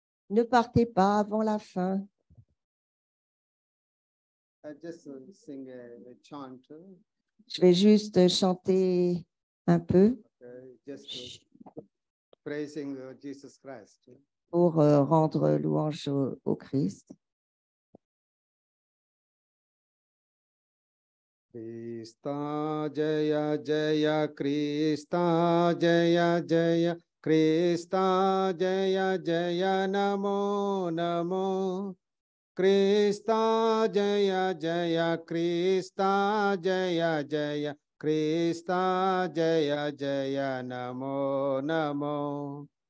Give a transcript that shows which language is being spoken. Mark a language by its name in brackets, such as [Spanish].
[French] Ne partez pas avant la fin. [English] I just sing a chant, [French] Je vais juste chanter un peu [English] just praising Jesus Christ. [French] pour rendre louange au Christ. [Sanskrit] Krista Jaya Jaya Krista Jaya Jaya Krista Jaya Jaya Namo Namo Krista Jaya Jaya Krista Jaya Jaya Krista Jaya Jaya Namo Namo